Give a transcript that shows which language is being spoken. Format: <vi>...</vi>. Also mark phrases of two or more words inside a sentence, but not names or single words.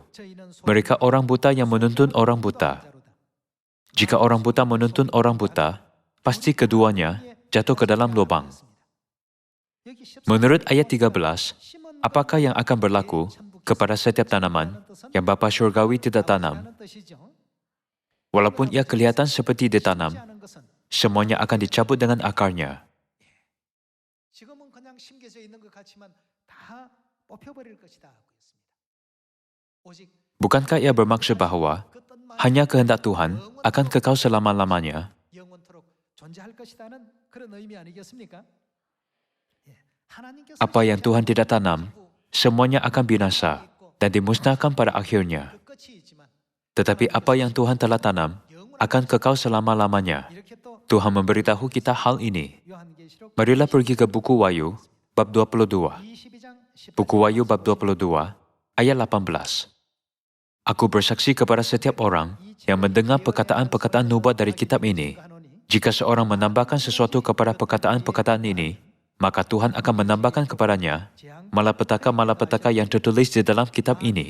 <ms>Mereka orang buta yang menuntun orang buta. Jika orang buta menuntun orang buta, pasti keduanya jatuh ke dalam lubang. Menurut ayat 13, apakah yang akan berlaku kepada setiap tanaman yang Bapa Syurgawi tidak tanam? Walaupun ia kelihatan seperti ditanam, semuanya akan dicabut dengan akarnya.</ms> <ko>지금은 그냥 심겨져 있는 것 같지만 다 뽑혀버릴 것이다 하고 있습니다. 오직</ko> <ms>Bukankah ia bermaksud bahawa hanya kehendak Tuhan akan kekal selama-lamanya?</ms> <ko>영원토록 존재할 것이다는 그런 의미 아니겠습니까? 하나님께서</ko> <ms>Apa yang Tuhan tidak tanam, semuanya akan binasa dan dimusnahkan pada akhirnya.</ms> <ko>그 끝이 있지만</ko> <ms>Tetapi apa yang Tuhan telah tanam akan kekal selama-lamanya.</ms> <ko>이렇게 또</ko> <ms>Tuhan memberitahu kita hal ini.</ms> <ko>요한계시록</ko> <ms>Marilah pergi ke buku Wahyu, bab 22.</ms> <ko>22장 10절</ko> <ms>Buku Wahyu bab 22, ayat 18. Aku bersaksi kepada setiap orang yang mendengar perkataan-perkataan nubuat dari kitab ini. Jika seorang menambahkan sesuatu kepada perkataan-perkataan ini, maka Tuhan akan menambahkan kepadanya malapetaka-malapetaka yang tertulis di dalam kitab ini.</ms>